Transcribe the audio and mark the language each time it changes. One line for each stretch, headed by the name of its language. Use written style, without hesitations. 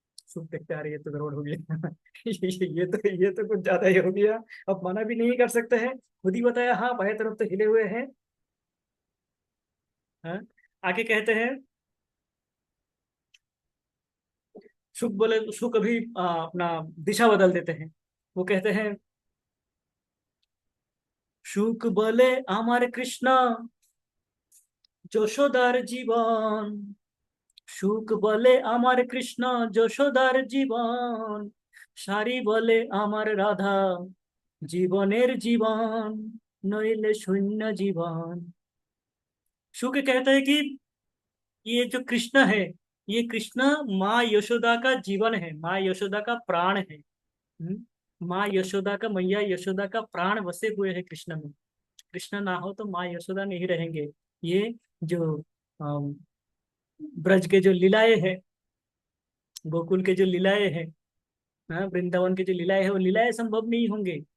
Hindi: सुख देखते आ रही है तो गड़बड़ हो गया। ये तो कुछ ज्यादा ही हो गया। अब मना भी नहीं कर सकते हैं, खुद ही बताया हाँ बाएं तरफ तो हिले हुए हैं। हाँ? आगे कहते हैं, सुख बोले, सुख अभी अपना दिशा बदल देते हैं। वो कहते हैं,
Bangla: সুখ বলে আমার কৃষ্ণ যশোদার জীবন, সুখ বলে আমার কৃষ্ণ যশোদার জীবন, সারি বলে আমার রাধা জীবনের জীবন, নইলে শূন্য জীবন।
Hindi: सुख कहता है कि ये जो कृष्ण है, ये कृष्ण माँ यशोदा का जीवन है, माँ यशोदा का प्राण है। माँ यशोदा का, मैया यशोदा का प्राण बसे हुए है कृष्ण में। कृष्ण ना हो तो माँ यशोदा नहीं रहेंगे। ये जो अम, ब्रज के जो लीलाएं हैं, गोकुल के जो लीलाएं हैं, वृंदावन के जो लीलाएं हैं, वो लीलाएं संभव नहीं होंगे।